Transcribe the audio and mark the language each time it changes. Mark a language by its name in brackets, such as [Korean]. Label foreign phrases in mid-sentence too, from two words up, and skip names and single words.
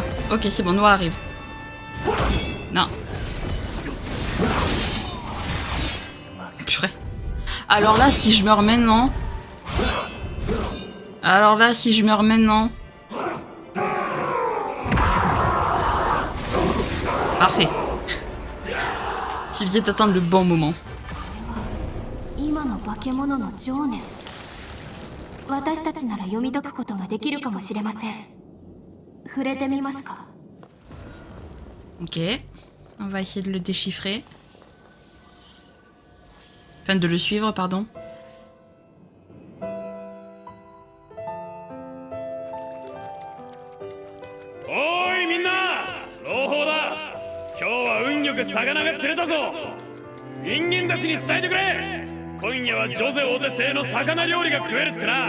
[French] Ok, c'est bon, Noix arrive. Non. Purée. Alors là, si je meurs maintenant... Alors là, si je meurs maintenant... Parfait. Suffisait d'attendre le bon moment. [Japanese] 今の化け物の情念。私たちなら読み解くことができるかもしれません。触れてみますか？ [French] Ok. On va essayer de le déchiffrer. Enfin, de le suivre, pardon. [Japanese] おい、みんな! 朗報だ。今日は運よく魚が釣れたぞ。人間たちに伝えてくれ。今夜はジョゼお手製の魚料理が食えるってな。